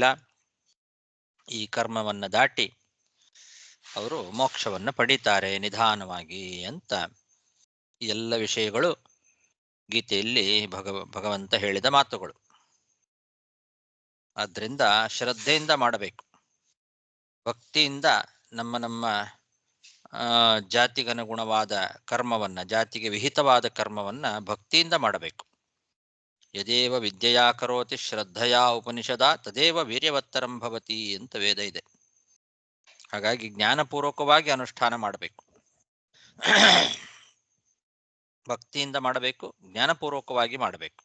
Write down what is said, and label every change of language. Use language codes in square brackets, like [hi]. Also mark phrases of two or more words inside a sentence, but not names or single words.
[kn] ಈ ಕರ್ಮವನ್ನ ದಾಟಿ ಅವರು ಮೋಕ್ಷವನ್ನು ಪಡೀತಾರೆ ನಿಧಾನವಾಗಿ ಅಂತ ಎಲ್ಲ ವಿಷಯಗಳು ಗೀತೆಯಲ್ಲಿ ಭಗವಂತ ಹೇಳಿದ ಮಾತುಗಳು. ಆದ್ರಿಂದ ಶ್ರದ್ಧೆಯಿಂದ ಮಾಡಬೇಕು. ಭಕ್ತಿಯಿಂದ ನಮ್ಮ ಜಾತಿಗನುಗುಣವಾದ ಕರ್ಮವನ್ನ, ಜಾತಿಗೆ ವಿಹಿತವಾದ ಕರ್ಮವನ್ನ ಭಕ್ತಿಯಿಂದ ಮಾಡಬೇಕು. [sa] ಯದೇವ ವಿದ್ಯೆಯಾ ಕರೋತಿ ಶ್ರದ್ಧೆಯಾ ಉಪನಿಷದ ತದೇವ ವೀರ್ಯವತ್ತರಂ ಭವತಿ [kn] ಅಂತ ವೇದ ಇದೆ. ಹಾಗಾಗಿ ಜ್ಞಾನಪೂರ್ವಕವಾಗಿ ಅನುಷ್ಠಾನ ಮಾಡಬೇಕು. ಭಕ್ತಿಯಿಂದ ಮಾಡಬೇಕು, ಜ್ಞಾನಪೂರ್ವಕವಾಗಿ ಮಾಡಬೇಕು.